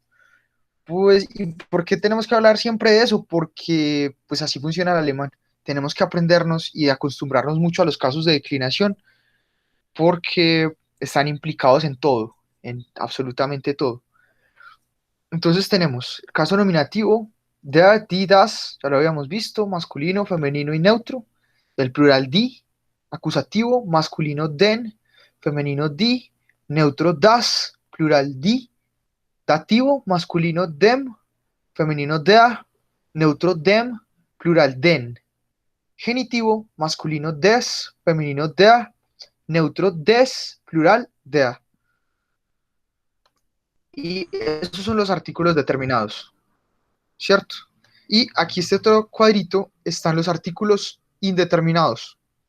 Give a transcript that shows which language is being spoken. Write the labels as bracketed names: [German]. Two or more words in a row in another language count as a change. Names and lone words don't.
[Spanish] Pues, ¿y por qué tenemos que hablar siempre de eso? Porque pues así funciona el alemán. Tenemos que aprendernos y acostumbrarnos mucho a los casos de declinación, porque están implicados en todo, en absolutamente todo. Entonces tenemos el caso nominativo, [German] der, die, das, [Spanish] ya lo habíamos visto, masculino, femenino y neutro. El plural die, acusativo, masculino den, femenino die, neutro das, plural die, dativo, masculino dem, femenino der, neutro dem, plural den. Genitivo, masculino des, femenino der, neutro des, plural der. Y esos son los artículos determinados, ¿cierto? Y aquí este otro cuadrito están los artículos indeterminados.